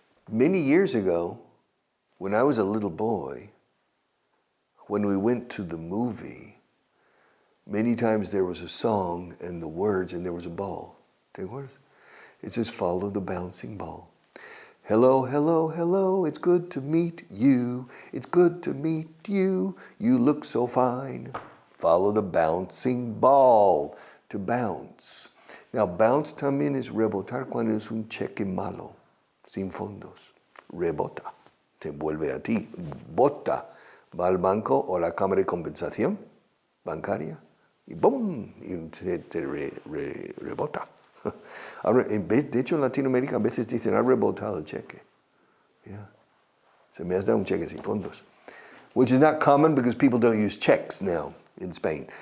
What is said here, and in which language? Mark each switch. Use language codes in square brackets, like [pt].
[en] Many years ago, when I was a little boy, when we went to the movie, many times there was a song and the words and there was a ball. Take words. It says, follow the bouncing ball. Hello, hello, hello, it's good to meet you. It's good to meet you. You look so fine. Follow the bouncing ball, to bounce. [es] Now, bounce también es rebotar cuando es un cheque malo, sin fondos. Rebota, te vuelve a ti. Bota, va al banco o la cámara de compensación bancaria y ¡bum! Y te rebota. Ahora, de hecho, en Latinoamérica a veces dicen, ha rebotado el cheque. Yeah. Se me has dado un cheque sin fondos. [en] Which is not common because people don't use checks now in Spain.